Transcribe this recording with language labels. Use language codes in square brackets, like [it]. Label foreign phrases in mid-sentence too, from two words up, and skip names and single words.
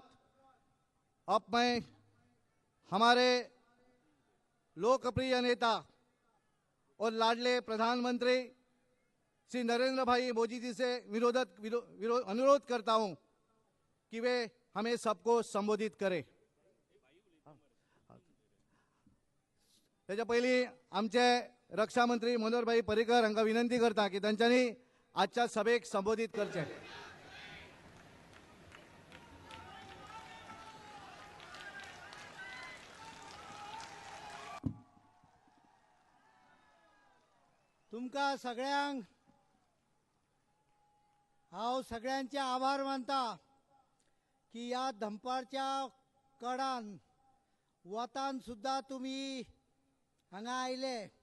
[hi] अब मैं हमारे लोकप्रिय नेता और लाडले प्रधानमंत्री श्री नरेंद्र भाई मोदी जी से अनुरोध करता हूं कि वे हमें सबको संबोधित करें। [kok] त्याच्या पहिली आमचे रक्षा मंत्री मनोहर भाई पर्रिकर हांका विनंती करता की तांच्यांनी आजच्या सभेक संबोधित करचे। तुमका सगळ्यांक हांव सगळ्यांचे आभार मानता की या दंपारच्या कडान वतान सुद्धा तुम्ही हांगा आयले।